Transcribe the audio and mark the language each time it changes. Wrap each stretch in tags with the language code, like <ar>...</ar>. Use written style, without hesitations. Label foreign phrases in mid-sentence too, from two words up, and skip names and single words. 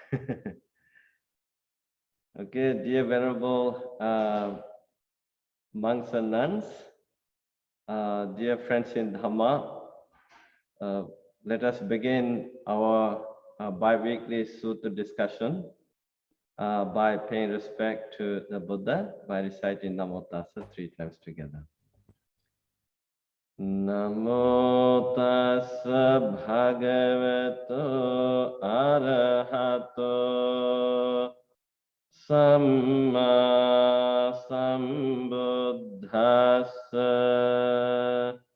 <en>Okay, dear venerable monks and nuns, dear friends in Dhamma, let us begin our bi-weekly Sutta discussion by paying respect to the Buddha by reciting</en> <pi>Namo Tassa</pi> <en>3 times together.</en> <pi>Namo Tassa Bhagavato Arahato Samma Sambuddhassa.</pi>